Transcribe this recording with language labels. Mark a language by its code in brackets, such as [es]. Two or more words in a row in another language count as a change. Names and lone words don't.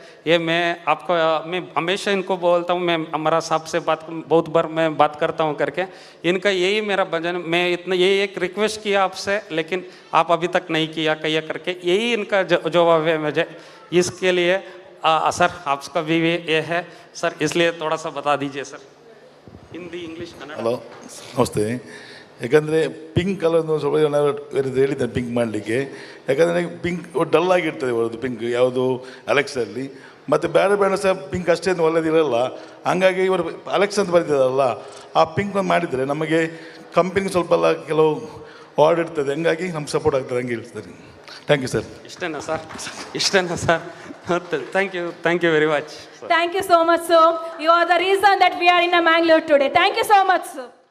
[hi] ये मैं हमेशा इनको बोलता हूँ, मैं हमारा साहब से बहुत बार मैं बात करता हूँ करके, इनका यही मेरा भजन, मैं इतना ये एक रिक्वेस्ट किया आपसे लेकिन आप अभी तक नहीं किया कहिए करके, यही इनका जवाब है मुझे. इसके लिए सर आपका भी ये है सर, इसलिए थोड़ा सा बता दीजिए सर, हिंदी इंग्लिश कन्नड़. [kn] ಹಲೋ ನಮಸ್ತೆ. ಯಾಕಂದರೆ [en] pink colour [kn] ಸ್ವಲ್ಪ ಹೇಳಿದ್ದಾರೆ ಪಿಂಕ್ ಮಾಡಲಿಕ್ಕೆ. ಯಾಕಂದರೆ ಪಿಂಕ್ ಡಲ್ ಆಗಿರ್ತದೆ ಅವ್ರದ್ದು ಪಿಂಕ್ ಯಾವುದು ಅಲೆಕ್ಸಲ್ಲಿ, ಮತ್ತು ಬೇರೆ ಸಹ ಪಿಂಕ್ ಅಷ್ಟೇನು ಒಳ್ಳೆದಿರಲ್ಲ. ಹಂಗಾಗಿ ಇವರು ಅಲೆಕ್ಸ್ ಅಂತ ಬರ್ತಿದ್ದಾರಲ್ಲ ಆ ಪಿಂಕ್ ಒಂದು ಮಾಡಿದರೆ ನಮಗೆ ಕಂಪನಿಗೆ ಸ್ವಲ್ಪ ಎಲ್ಲ ಕೆಲವು ಆರ್ಡರ್ ಇರ್ತದೆ, ಹಂಗಾಗಿ ನಮ್ಗೆ ಸಪೋರ್ಟ್ ಆಗ್ತದೆ, ಹಂಗೆ ಹೇಳ್ತಾರೆ. [en] Thank you sir. [kn] ಇಷ್ಟೇನಾ ಸರ್? [en] Thank you very much. Thank you so much, sir. You are the reason that we are in Mangalore today. Thank you so much, sir.